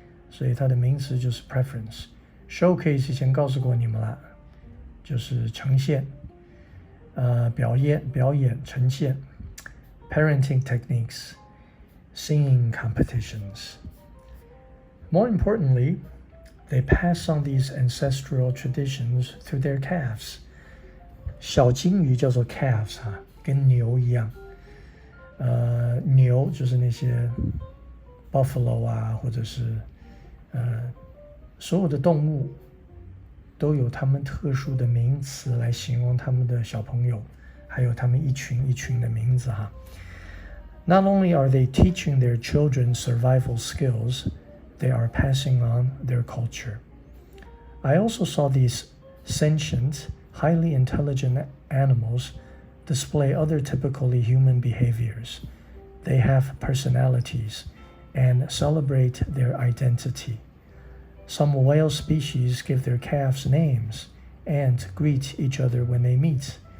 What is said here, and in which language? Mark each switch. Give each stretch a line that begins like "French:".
Chinese: 所以它的名词就是 preference。Showcase 以前告诉过你们了，就是呈现，表演呈现。
English: Parenting techniques, singing competitions. More importantly, they pass on these ancestral traditions through their calves.
Chinese: 小鲸鱼叫做 calves 跟牛一样。牛就是那些 buffalo 或者是所有的动物都有他们特殊的名词来形容他们的小朋友，还有他们一群一群的名字
English: Not only are they teaching their children survival skills, they are passing on their culture. I also saw these sentient, highly intelligent animals display other typically human behaviors. They have personalities and celebrate their identity. Some whale species give their calves names and greet each other when they meet.